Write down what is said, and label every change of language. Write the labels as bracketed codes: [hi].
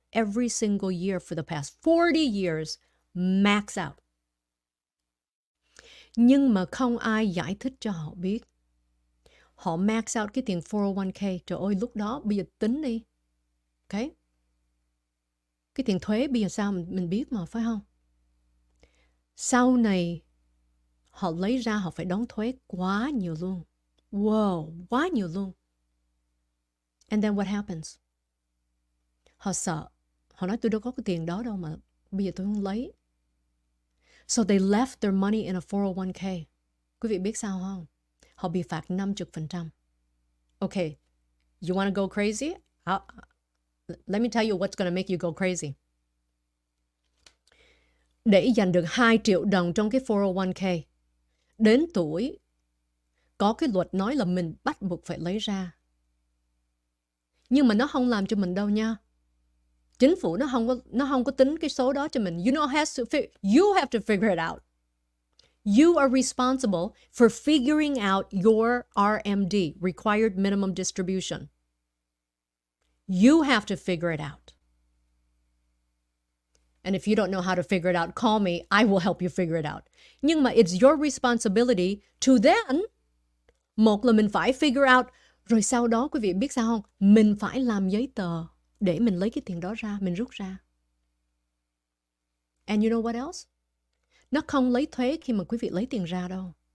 [en] Every single year for the past 40 years, max out. [vi] Nhưng mà không ai giải thích cho họ biết. Họ [en] max out [vi] cái tiền 401k. Trời ơi, lúc đó bây giờ tính đi. Okay? Cái tiền thuế bây giờ sao mình biết mà, phải không? Sau này, họ lấy ra họ phải đóng thuế quá nhiều luôn. Wow, quá nhiều luôn. [en] And then what happens? [vi] Họ sợ. Họ nói tôi đâu có cái tiền đó đâu mà bây giờ tôi không lấy. [en] So they left their money in a 401k. [vi] Quý vị biết sao không? Họ bị phạt 50%. [en] Okay, you want to go crazy? Let me tell you what's going to make you go crazy. [vi] Để giành được 2 triệu đồng trong cái 401k, đến tuổi, có cái luật nói là mình bắt buộc phải lấy ra. Nhưng mà nó không làm cho mình đâu nha. Chính phủ nó không có tính cái số đó cho mình. [en] You have to figure it out. You are responsible for figuring out your RMD, required minimum distribution. You have to figure it out. And if you don't know how to figure it out, call me. I will help you figure it out. [vi] Nhưng mà [en] it's your responsibility to then, [vi] một là mình phải [en] figure out, [vi] rồi sau đó quý vị biết sao không? Mình phải làm giấy tờ để mình lấy cái tiền đó ra, mình rút ra. [en] And you know what else? [vi] Nó không lấy thuế khi mà quý vị lấy tiền ra đâu.